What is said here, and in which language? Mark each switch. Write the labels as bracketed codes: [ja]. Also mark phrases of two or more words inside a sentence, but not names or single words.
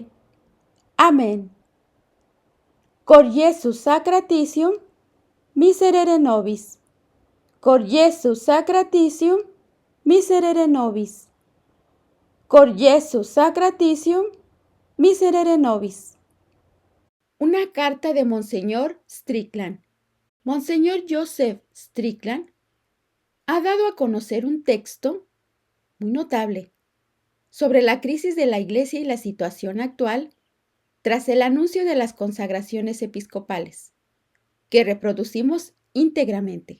[es] Amén. [la] Cor Iesu sacratitium miserere nobis. Cor Iesu sacratitium miserere nobis. Cor Iesu sacratitium miserere nobis. [es] Una carta de Monseñor Strickland. Monseñor Joseph Strickland ha dado a conocer un texto muy notable sobre la crisis de la Iglesia y la situación actual tras el anuncio de las consagraciones episcopales, que reproducimos íntegramente.